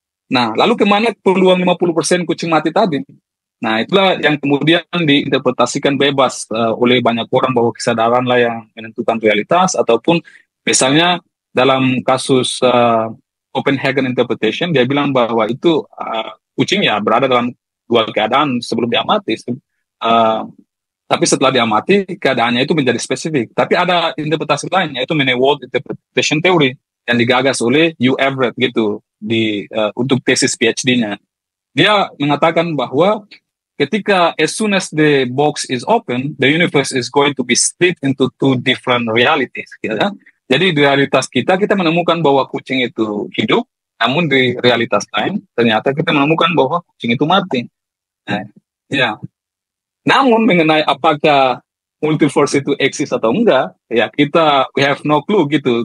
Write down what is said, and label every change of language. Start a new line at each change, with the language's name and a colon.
Indonesian: Nah, lalu kemana peluang 50% kucing mati tadi? Nah, itulah yang kemudian diinterpretasikan bebas oleh banyak orang bahwa kesadaran lah yang menentukan realitas, ataupun misalnya dalam kasus Copenhagen Interpretation, dia bilang bahwa itu kucing ya berada dalam dua keadaan sebelum dia mati. Tapi setelah dia mati, keadaannya itu menjadi spesifik. Tapi ada interpretasi lain, yaitu mengenai World Interpretation Theory, yang digagas oleh Hugh Everett gitu untuk tesis PhD-nya. Dia mengatakan bahwa ketika
English: as soon as the box is open, the universe is going to be split into two different realities.
Indonesian: Ya? Jadi di realitas kita menemukan bahwa kucing itu hidup, namun di realitas lain ternyata kita menemukan bahwa kucing itu mati. Nah, ya. Namun mengenai apakah multiverse itu eksis atau enggak, ya
English: we have no clue
Indonesian: gitu.